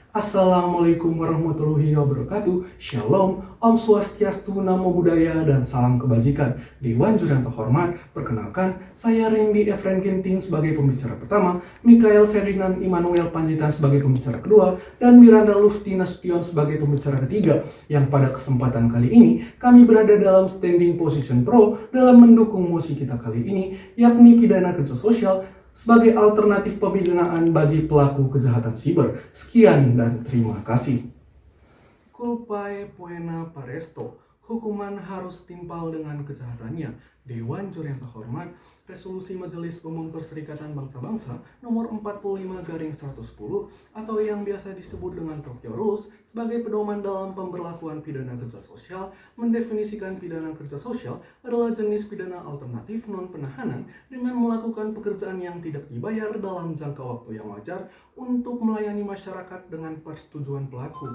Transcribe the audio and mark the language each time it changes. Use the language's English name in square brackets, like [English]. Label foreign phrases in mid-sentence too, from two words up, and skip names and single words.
[Arabic] السلام عليكم ورحمة الله وبركاته. [Indonesian] Shalom, Om Swastiastu, Namo Buddhaya, dan salam kebajikan. Dewan juri yang terhormat, perkenalkan, saya Randy Efren Ginting sebagai pembicara pertama, Mikael Ferdinand Immanuel Panjitan sebagai pembicara kedua, dan Miranda Lufti Nasution sebagai pembicara ketiga. Yang pada kesempatan kali ini, kami berada dalam [English] standing position [Indonesian] pro dalam mendukung mosi kita kali ini, yakni pidana kerja sosial sebagai alternatif pemidanaan bagi pelaku kejahatan siber. Sekian dan terima kasih. [Latin] Culpae poena paresto, [Indonesian] hukuman harus timpal dengan kejahatannya. Dewan juri yang terhormat, Resolusi Majelis Umum Perserikatan Bangsa-Bangsa nomor 45/110 atau yang biasa disebut dengan Tokyo Rules sebagai pedoman dalam pemberlakuan pidana kerja sosial mendefinisikan pidana kerja sosial adalah jenis pidana alternatif non-penahanan dengan melakukan pekerjaan yang tidak dibayar dalam jangka waktu yang wajar untuk melayani masyarakat dengan persetujuan pelaku.